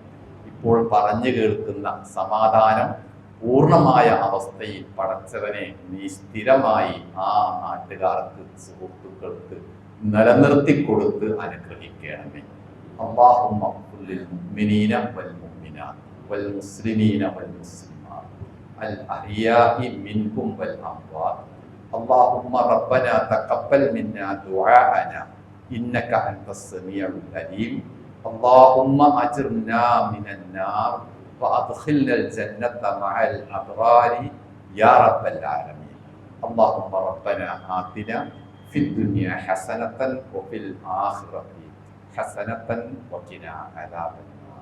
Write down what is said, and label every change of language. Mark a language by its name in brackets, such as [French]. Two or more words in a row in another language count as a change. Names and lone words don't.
[Malayalam] ഇപ്പോൾ പറഞ്ഞു കേൾക്കുന്ന സമാധാനം പൂർണ്ണമായ അവസ്ഥയിൽ പടച്ചവനെ നീ സ്ഥിരമായി ആ നാട്ടുകാർക്ക്, സുഹൃത്തുക്കൾക്ക് നിലനിർത്തി കൊടുത്ത് അനുഗ്രഹിക്കണമേ. [Arabic] اللهم للمؤمنين والمؤمنات والمسلمين والمسلمات الأحياء منهم والأموات. اللهم ربنا تقبل منا دعاءنا إنك أنت السميع العليم. اللهم أجرنا من النار وأدخلنا الجنة مع الأبرار يا رب العالمين. اللهم ربنا آتنا في الدنيا حسنة وفي الآخرة حسنة وقنا عذاب النار.